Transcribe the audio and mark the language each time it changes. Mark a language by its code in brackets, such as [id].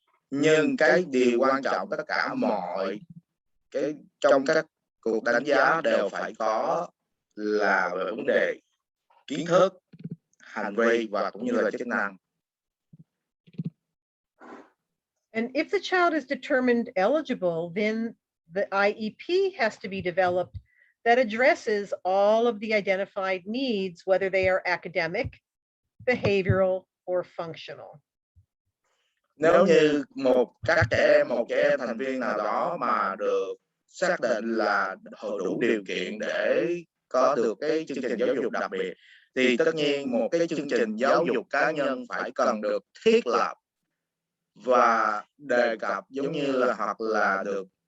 [vi] Nhưng cái điều quan trọng tất cả mọi cái trong các cuộc đánh giá đều phải có là về vấn đề kiến thức, hành vi và cũng như là chức năng. [en] And if the child is determined eligible, then the IEP has to be developed that addresses all of the identified needs, whether they are academic, behavioral, or functional. [vi] Nếu như một trẻ em thành viên nào đó mà được xác định là đủ điều kiện để có được cái chương trình giáo dục đặc biệt, thì tất nhiên một cái chương trình giáo dục cá nhân phải cần được thiết lập và đề cập giống như là hoặc là được